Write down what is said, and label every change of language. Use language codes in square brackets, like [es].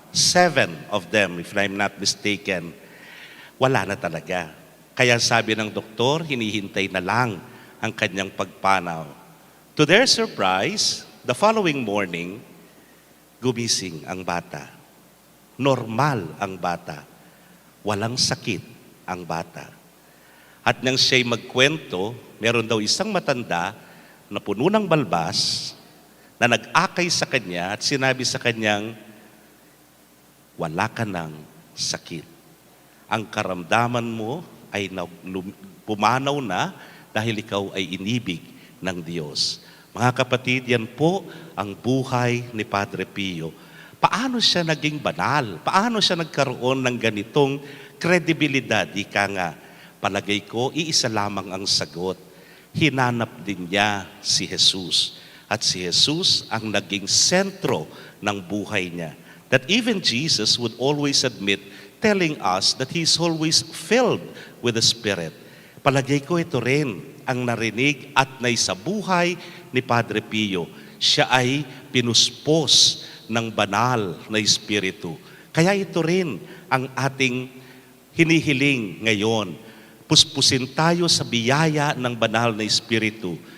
[en] 7 of them, if I'm not mistaken. [tl] Wala na talaga. Kaya sabi ng doktor, hinihintay na lang ang kanyang pagpanaw. [en] To their surprise, the following morning, [tl] gumising ang bata. Normal ang bata. Walang sakit ang bata. At nang siya'y magkwento, meron daw isang matanda na puno ng balbas na nag-akay sa kanya at sinabi sa kanyang, wala ka ng sakit. Ang karamdaman mo ay pumanaw na dahil ikaw ay inibig ng Diyos. Mga kapatid, yan po ang buhay ni Padre Pio. Paano siya naging banal? Paano siya nagkaroon ng ganitong kredibilidad? Ika nga, palagay ko, iisa lamang ang sagot. Hinanap din niya si Jesus. At si Jesus ang naging sentro ng buhay niya. [en] That even Jesus would always admit, telling us that He's always filled with the Spirit. [tl] Palagay ko ito rin ang narinig at naisabuhay ni Padre Pio. Siya ay pinuspos ng banal na Espiritu. Kaya ito rin ang ating hinihiling ngayon. Puspusin tayo sa biyaya ng banal na Espiritu.